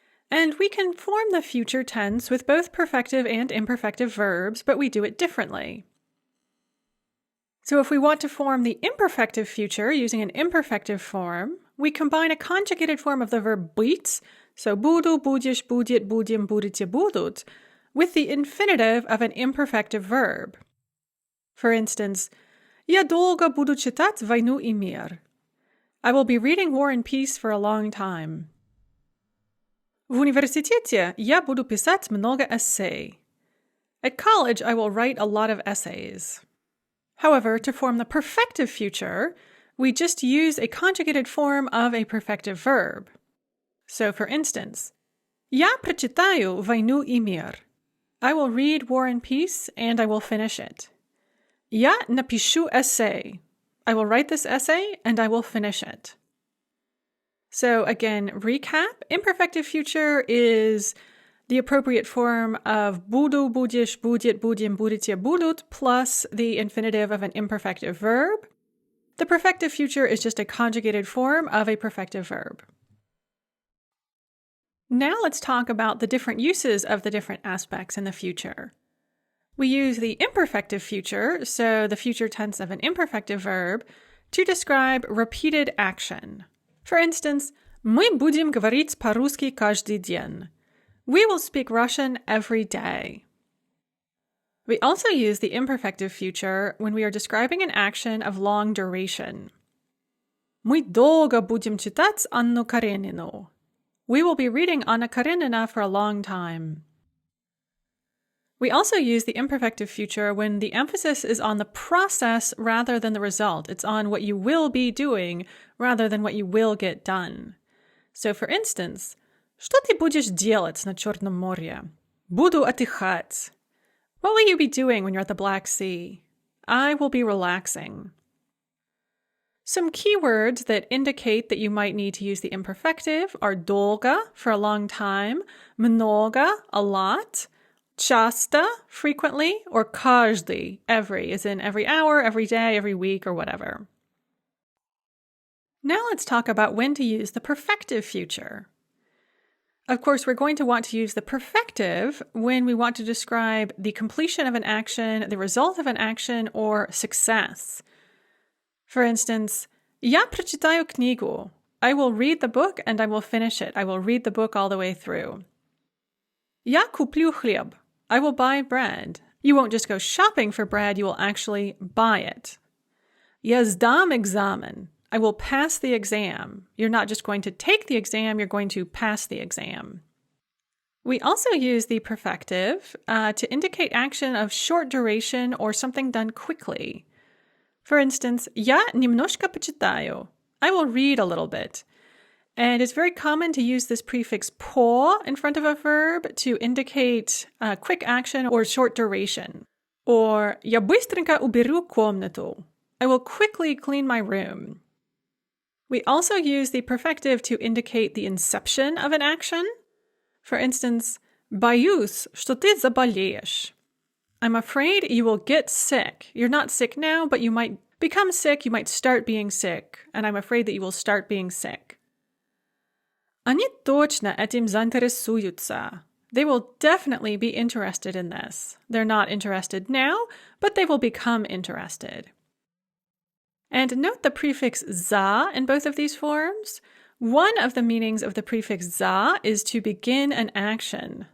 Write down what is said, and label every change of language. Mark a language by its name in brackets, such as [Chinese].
[English] And we can form the future tense with both perfective and imperfective verbs, but we do it differently. So if we want to form the imperfective future using an imperfective form, we combine a conjugated form of the verb [Russian] быть, [English] so [Russian] буду, будешь, будет, будем, будете, будут, [English] with the infinitive of an imperfective verb. For instance, [Russian] Я долго буду читать «Войну и мир». [English] I will be reading War and Peace for a long time. [Russian] В университете я буду писать много эссе. [English] At college, I will write a lot of essays. However, to form the perfective future, we just use a conjugated form of a perfective verb. So, for instance, [Russian] Я прочитаю «Войну и мир». [English] I will read War and Peace, and I will finish it. [Russian] Я напишу эссе. [English] I will write this essay, and I will finish it. So, again, recap. Imperfective future is the appropriate form of [Russian] буду, будешь, будет, будем, будете, будут, [English] plus the infinitive of an imperfective verb. The perfective future is just a conjugated form of a perfective verb. Now let's talk about the different uses of the different aspects in the future. We use the imperfective future, so the future tense of an imperfective verb, to describe repeated action. For instance, [Russian] мы будем говорить по-русски каждый день. [English] We will speak Russian every day. We also use the imperfective future when we are describing an action of long duration. [Russian] Мы долго будем читать Анну Каренину. [English] We will be reading Anna Karenina for a long time. We also use the imperfective future when the emphasis is on the process rather than the result. It's on what you will be doing rather than what you will get done. So, for instance, [Russian] Что ты будешь делать на Черном море? Буду отдыхать. [English] What will you be doing when you're at the Black Sea? I will be relaxing. Some keywords that indicate that you might need to use the imperfective are [Russian] долго, [English] for a long time, [Russian] много, [English] a lot, [Russian] часто, [English] frequently, or [Russian] каждый, [English] every, as in every hour, every day, every week, or whatever. Now let's talk about when to use the perfective future. Of course, we're going to want to use the perfective when we want to describe the completion of an action, the result of an action, or success. For instance, [Russian] Я прочитаю книгу. [English] I will read the book and I will finish it. I will read the book all the way through. [Russian] Я куплю хлеб. [English] I will buy bread. You won't just go shopping for bread, you will actually buy it. [Russian] Я сдам экзамен. [English] I will pass the exam. You're not just going to take the exam, you're going to pass the exam. We also use the perfective to indicate action of short duration or something done quickly. For instance, [Russian] я немножко почитаю. [English] I will read a little bit. And it's very common to use this prefix по in front of a verb to indicate quick action or short duration. Or [Russian] я быстренько уберу комнату. [English] I will quickly clean my room. We also use the perfective to indicate the inception of an action. For instance, [Russian] боюсь, что ты заболеешь. [English] I'm afraid you will get sick. You're not sick now, but you might become sick, you might start being sick, and I'm afraid that you will start being sick. [Russian] Они точно этим заинтересуются. [English] They will definitely be interested in this. They're not interested now, but they will become interested. And note the prefix za in both of these forms. One of the meanings of the prefix za is to begin an action.